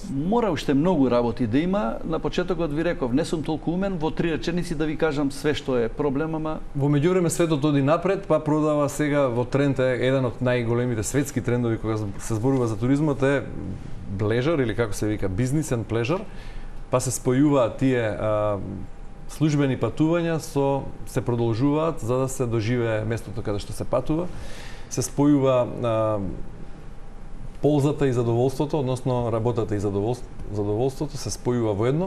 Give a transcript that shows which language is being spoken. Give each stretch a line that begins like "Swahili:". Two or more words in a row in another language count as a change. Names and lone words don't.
Macedonian: Мора уште многу работи да има. На почетокот ви реков, не сум толку умен во 3 реченици да ви кажам све што е проблем, ама во меѓувреме светот оди напред, па продава сега во тренд е еден од најголемите светски трендови кога се зборува за туризмот е pleasure или како се вика
English: business and pleasure,
Macedonian: па се спојуваат тие службени патувања се продолжуваат за да се доживее местото каде што се патува, се спојува ползата и задоволството, односно работата и задоволството се спојува во едно.